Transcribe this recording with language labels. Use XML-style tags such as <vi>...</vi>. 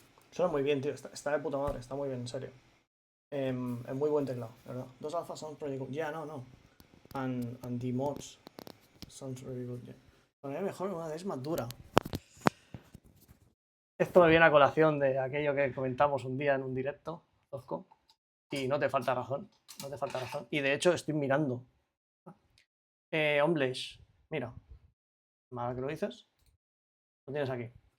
<es>Suena muy bien, tío. Está de puta madre. Está muy bien, en serio. Es muy buen teclado, ¿verdad?</es> <en>2 alpha sounds pretty good. Yeah, no. And the mods sounds really good, yeah.</en> <es>Poner mejor una vez más dura. Esto me viene a colación de aquello que comentamos un día en un directo, Zozco, y no te falta razón. Y de hecho estoy mirando. Hombres, mira. Mal que lo dices. Lo tienes aquí.</es>